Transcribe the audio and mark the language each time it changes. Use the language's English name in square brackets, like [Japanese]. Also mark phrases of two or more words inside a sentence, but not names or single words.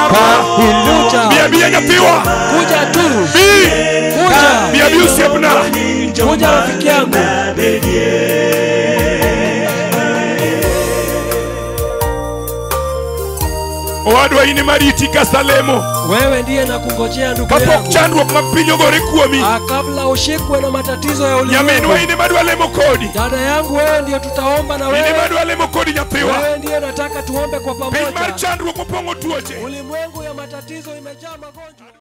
[Swahili] Kuja tu. Kuja rafiki yangu. [Luo (Kenya and Tanzania)] Owadwa ini mariti kasalemo. [Swahili] Wewe ndiye nakungojea ndugu [Luo (Kenya and Tanzania)] Kapok [Swahili] yangu. [Luo (Kenya and Tanzania)] chandruok mapinyo gore kuomi. [Swahili] Kabla ushikwe na matatizo ya ulimwengu. [Luo (Kenya and Tanzania)] Nyaminwa ini madwa lemo kodi. [Swahili] Dada yangu wewe ndiye tutaomba na wewe. [Luo (Kenya and Tanzania)] Ini madwa lemo kodi nyathiwa. [Swahili] Wewe ndiye nataka tuombe kwa pamoja. [Luo (Kenya and Tanzania)] Piny mar chandruok mopongo tuoche. [Swahili] Ulimwengu ya matatizo imejaa magonjwa.